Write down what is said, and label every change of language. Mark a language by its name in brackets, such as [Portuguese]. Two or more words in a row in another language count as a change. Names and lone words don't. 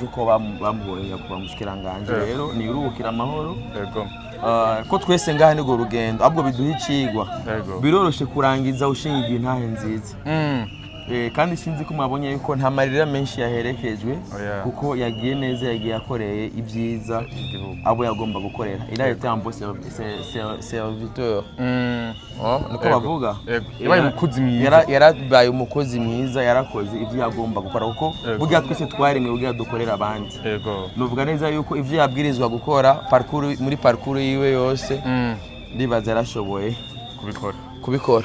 [Rundi] uko bamubonye kuba mushikiranganje rero ni uruhukira amahoro ko twese ngaha nigo rugendo ahubwo biduha icigwa biroroshe kurangiza ushingiye intahe nziza kandi sinzi ko mwabonye yuko nta marira menshi yaherekejwe kuko yagiye neza yagiye akoreye ibyiza abo yagomba gukorera [French] il a été un bon serviteur [Rundi] niko bavuga yarabaye umukozi mwiza yarakoze ibyo yagomba gukora kuko burya twese twarimwe burya dukorera abandi nuvuga neza yuko ibyo yabwirizwa gukora muri parcours yiwe yose ndibaza yarashoboye kubikora.